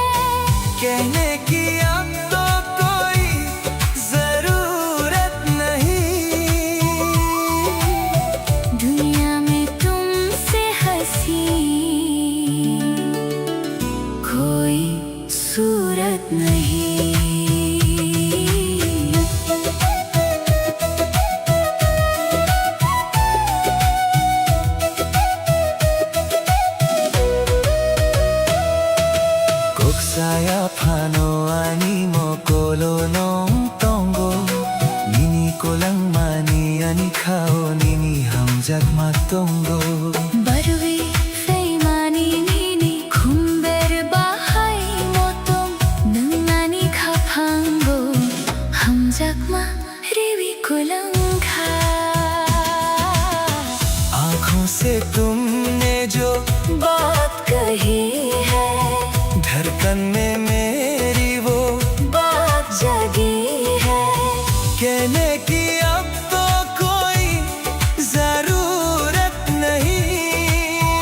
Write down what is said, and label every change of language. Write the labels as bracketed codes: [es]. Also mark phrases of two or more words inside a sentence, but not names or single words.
[hi] कहने की अब तो कोई जरूरत नहीं दुनिया में तुमसे हंसी कोई सूरत नहीं [trp] Kok saya pano animo kolonong tongo nini ko lang mani ani kao nini hamjak matongo barwi faimani nini khumber bahai motom nungani khapango hamjak ma riwi kolangkha [hi] आँखों से तुमने जो बात कही है धड़कन में मेरी वो बात जगी है कहने की अब तो कोई जरूरत नहीं